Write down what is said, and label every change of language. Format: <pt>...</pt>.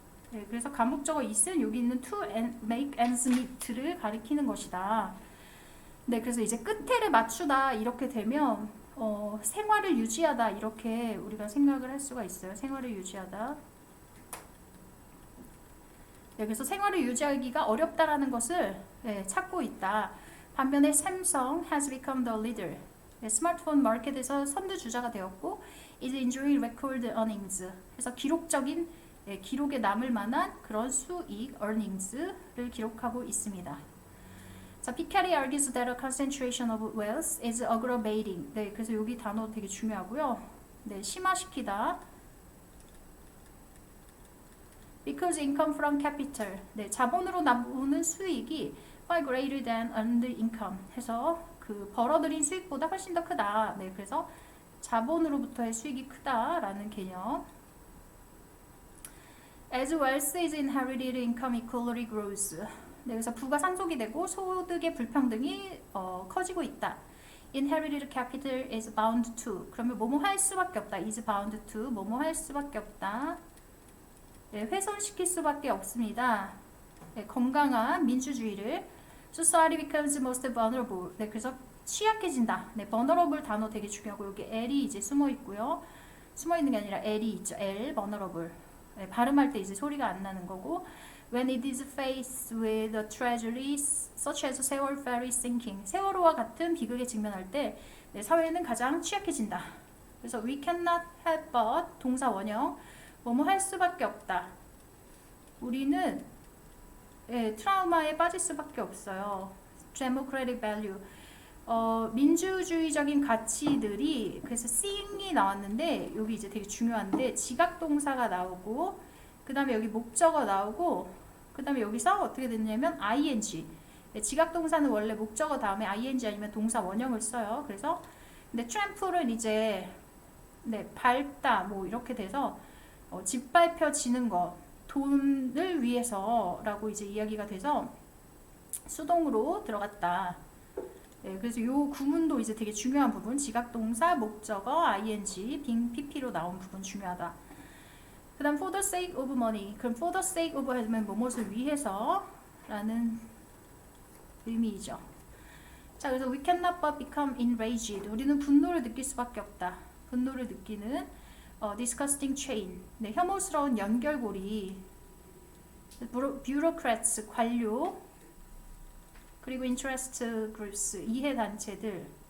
<ko>네, 그래서 가목적어 is은 여기 있는</ko> <en>to make ends meet</en> <ko>를 가리키는 것이다. 네, 그래서 이제 끝에를 맞추다 이렇게 되면 생활을 유지하다 이렇게 우리가 생각을 할 수가 있어요. 생활을 유지하다. 네, 그래서 생활을 유지하기가 어렵다라는 것을 찾고 있다. 반면에</ko> <en>삼성 has become the leader.</en> <ko>네, 스마트폰 마켓에서 선두주자가 되었고</ko> <en>is enjoying record earnings.</en> <ko>그래서 기록적인 기록에 남을 만한 그런 수익 earnings를 기록하고 있습니다.</ko> <en>자, Piketty argues that a concentration of wealth is aggravating.</en> <ko>네, 그래서 여기 단어 되게 중요하고요. 네, 심화시키다.</ko> <en>Because income from capital.</en> <ko>네, 자본으로 나오는 수익이</ko> <en>far greater than earned income.</en> <ko>해서 그 벌어들인 수익보다 훨씬 더 크다. 네, 그래서 자본으로부터의 수익이 크다라는 개념.</ko> <en>As wealth is inherited, income equality grows.</en> <ko>네, 그래서 부가 상속이 되고 소득의 불평등이 커지고 있다.</ko> <en>Inherited capital is bound to.</en> <ko>그러면 뭐뭐 할 수밖에 없다.</ko> <en>Is bound to.</en> <ko>뭐뭐 할 수밖에 없다. 네, 훼손시킬 수밖에 없습니다. 네, 건강한 민주주의를</ko> <en>Society becomes most vulnerable.</en> <ko>네, 그래서 취약해진다. 네, vulnerable 단어 되게 중요하고 여기 L이 이제 숨어 있고요. 숨어 있는 게 아니라 L이 있죠. L, vulnerable. 네, 발음할 때 이제 소리가 안 나는 거고</ko> <en>When it is faced with a tragedy such as 세월 ferry sinking.</en> <ko>세월호와 같은 비극에 직면할 때 네, 사회는 가장 취약해진다. 그래서</ko> <en>we cannot help but</en> <ko>동사 원형 뭐뭐 할 수밖에 없다. 우리는 트라우마에 빠질 수밖에 없어요.</ko> <en>Democratic value.</en> <ko>민주주의적인 가치들이 그래서 seeing이 나왔는데 여기 이제 되게 중요한데 지각 동사가 나오고 그 다음에 여기 목적어 나오고 그 다음에 여기서 어떻게 됐냐면 ing. 지각 동사는 원래 목적어 다음에 ing 아니면 동사 원형을 써요. 그래서 근데 trample은 이제 밟다 뭐 이렇게 돼서 짓밟혀지는 것 돈을 위해서라고 이제 이야기가 돼서 수동으로 들어갔다. 네, 그래서 요 구문도 이제 되게 중요한 부분 지각동사, 목적어, ing, 빙, pp로 나온 부분 중요하다. 그 다음</ko> <en>for the sake of money.</en> <ko>그럼 for the sake of 하면 무엇을 위해서 라는 의미이죠. 자, 그래서</ko> <en>we cannot but become enraged.</en> <ko>우리는 분노를 느낄 수밖에 없다. 분노를 느끼는</ko> <en>disgusting chain.</en> <ko>네, 혐오스러운 연결고리. bureaucrats, 관료. 그리고</ko> <en>interest groups,</en> <ko>이해단체들.</ko>